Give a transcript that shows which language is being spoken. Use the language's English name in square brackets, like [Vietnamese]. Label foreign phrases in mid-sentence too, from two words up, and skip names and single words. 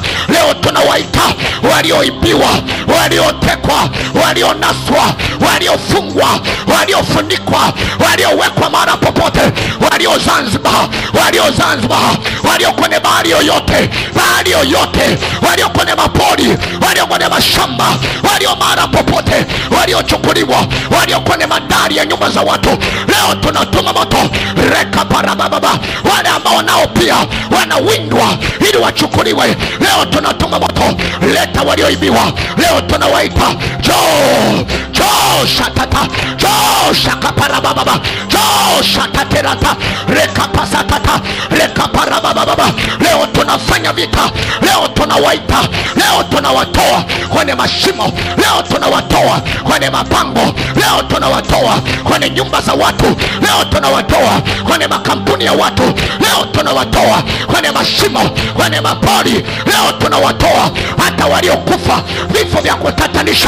[Swahili] Leo tunawaita walioibiwa, waliotekwa, walionaswa, waliofungwa, waliofunikwa, waliowekwa mara popote, walio Zanzibar, walio Zanzibar, walio kwenye bahari yoyote, bahari yoyote, walio kwenye mapori, walio kwenye mashamba, walio mara popote, waliochukuliwa, walio kwenye madari ya nyumba za watu. Leo tunatuma moto, rekaparababa. Wale ambao nao pia wanawindwa ili wachukuliwe, leo tunatuma moto. Leta walioibiwa, leo tunawaita, joo, joo shatata, joo shakaparababa, joo shataterata, rekapasatata, rekaparababa. Leo tunafanya vita, leo tunawaita, leo tunawatoa kwenye mashimo, leo tunawatoa kwenye mapango, leo tunawatoa kwenye nyumba za watu, leo tunawatoa kwenye makampuni ya watu, leo tunawatoa kwenye mashimo, kwenye mapori, leo tunawatoa hata waliokufa vifo vya kutatanisha.